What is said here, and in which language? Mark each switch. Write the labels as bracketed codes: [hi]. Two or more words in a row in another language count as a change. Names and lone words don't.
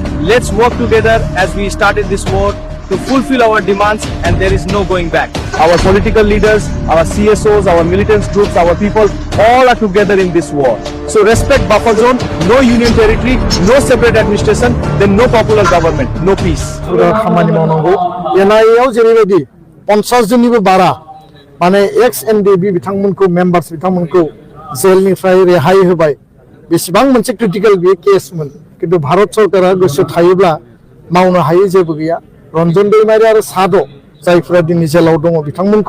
[en] Let's work together as we started this war to fulfill our demands, and there is no going back. Our political leaders, our CSOs, our militants groups, our people, all are together in this war. So respect buffer zone, no union territory, no separate administration, then no popular government, no peace. [brx] खामानि मावनांगौ एनआईएआव जेरैबायदि 50 जननिबो बारा माने एक्स एनडिबि बिथांमोनखौ मेम्बार्स बिथांमोनखौ जेलनिफ्राय रेहाय होबाय बेसेबां मोनसे क्रिटिकल बे केसमोन किन्तु भारत सरकारा गोसो थायोब्ला मावनो हायै जेबो गैया रन्जन दैमारि आरो साद' जायफोरा दिनै जेलाव दङ बिथांमोनखौ